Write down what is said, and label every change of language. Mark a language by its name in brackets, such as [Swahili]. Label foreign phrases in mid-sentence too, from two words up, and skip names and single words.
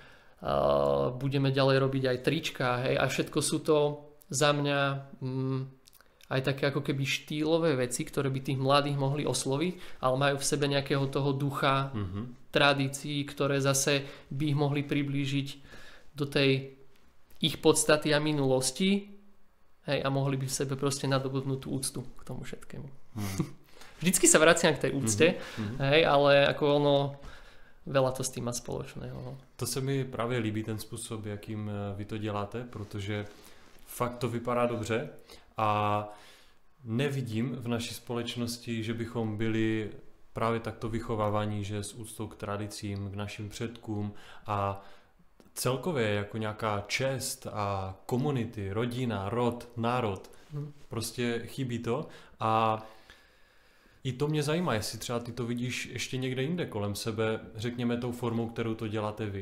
[Slovak] Budeme ďalej robiť aj trička, hej. A všetko sú to za mňa aj také ako keby štýlové veci, ktoré by tých mladých mohli osloviť, ale majú v sebe nejakého toho ducha, tradícií, ktoré zase by ich mohli priblížiť do tej ich podstaty a minulosti, hej, a mohli by v sebe proste nadobudnúť tú úctu k tomu všetkému. Vždycky sa vraciam k tej úcte, hej, ale ako ono, veľa to s [Czech] tím má společného. To se mi právě líbí ten způsob, jakým vy to děláte, protože fakt to vypadá dobře a nevidím v naší společnosti, že bychom byli právě takto vychovávaní, že s úctou k tradicím, k našim předkům a celkově jako nějaká čest a komunity, rodina, rod, národ, prostě chybí to a i to mě zajímá, jestli třeba ty to vidíš ještě někde jinde kolem sebe, řekněme tou formou, kterou to děláte vy.